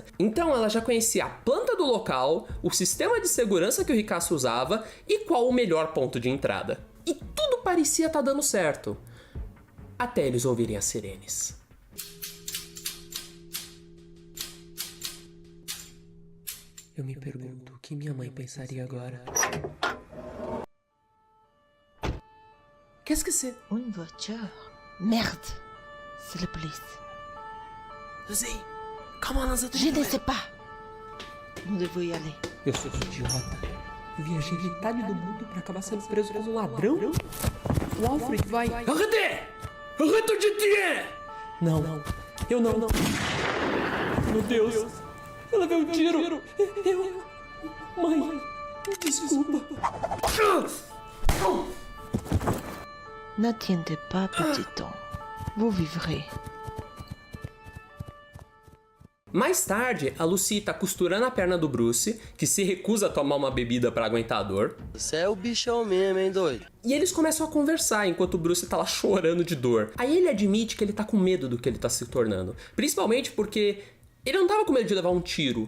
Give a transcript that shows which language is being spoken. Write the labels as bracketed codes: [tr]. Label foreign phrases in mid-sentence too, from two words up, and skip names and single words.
[pt] Então ela já conhecia a planta do local, o sistema de segurança que o ricaço usava e qual o melhor ponto de entrada. E tudo parecia estar dando certo. Até eles ouvirem as sirenes. Eu me pergunto o que minha mãe pensaria agora. [fr] Qu'est-ce que c'est? Une voiture. Merde. C'est la police. [pt] Lucy, comment nós [fr] Je ne sais pas. Nous devons y aller. [pt] Eu sou idiota. Eu viajei metade do mundo pra acabar sendo preso como ladrão? O Alfred vai... [fr] Arrêtez! Arrête de tirer! [pt] Não, eu não. Meu Deus! Ela veio um tiro! Eu... Mãe, desculpa. [fr] N'attendez pas, petit homme. Vous vivrez. [pt] Mais tarde, a Lucy tá costurando a perna do Bruce, que se recusa a tomar uma bebida pra aguentar a dor. Você é o bichão mesmo, hein, doido? E eles começam a conversar enquanto o Bruce tá lá chorando de dor. Aí ele admite que ele tá com medo do que ele tá se tornando. Principalmente porque ele não tava com medo de levar um tiro.